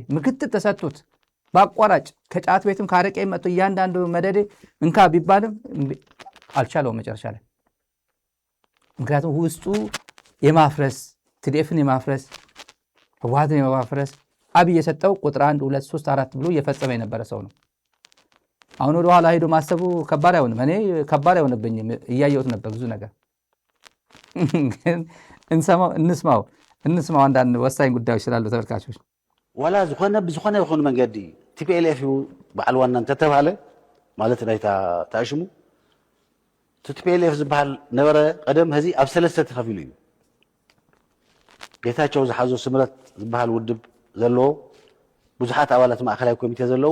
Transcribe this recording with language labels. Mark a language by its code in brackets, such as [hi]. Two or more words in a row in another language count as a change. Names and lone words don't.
[am] ምክትል ተሰጥቶት በአቋራጭ ከጫት ቤትም ካረቄ መጥቶ እያንዳንዱ መደዴ እንካ ቢባልም አልቻለውም መጨረሻ ላይ። ምክንያቱም ውስጡ የማፍረስ ትዴፍን የማፍረስ ህወሓትን የማፍረስ አብይ የሰጠው ቁጥር 1 2 3 4 ብሎ እየፈጸመ የነበረ ሰው ነው። አሁን ወደ ኋላ ሄዶ ማሰቡ ከባድ አይሆንም። እኔ ከባድ አይሆንብኝም፣ እያየሁት ነበር ብዙ ነገር። ግን እንስማው አንዳንድ ወሳኝ ጉዳዮች ስላሉ ተመልካቾች። [ti] ዋላ ዝኾነ ይኹን መንገዲ ቲፒኤልኤፍ በዓል ዋና እንተተባለ ማለት ናይታ ተኣሽሙ ቲፒኤልኤፍ ዝበሃል ነበረ ቀደም ህዚ ኣብ 3 ተኸፊሉ እዩ። ጌታቸው ዝሓዞ ስምረት ዝበሃል ውድብ ዘለዎ ብዙሓት ኣባላት ማእከላዊ ኮሚቴ ዘለዎ